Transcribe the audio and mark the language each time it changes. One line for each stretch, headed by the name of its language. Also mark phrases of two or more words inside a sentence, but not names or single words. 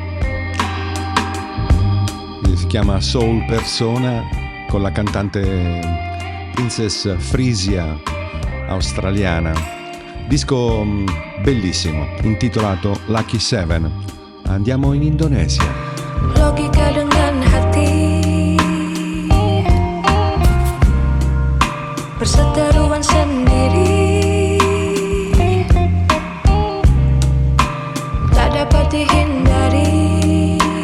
Italian: si chiama Soul Persona, con la cantante Princess Frisia australiana. Disco bellissimo intitolato Lucky Seven. Andiamo in Indonesia.
Indonesian: Logika dengan hati, perseteruan sendiri, tak dapat dihindari.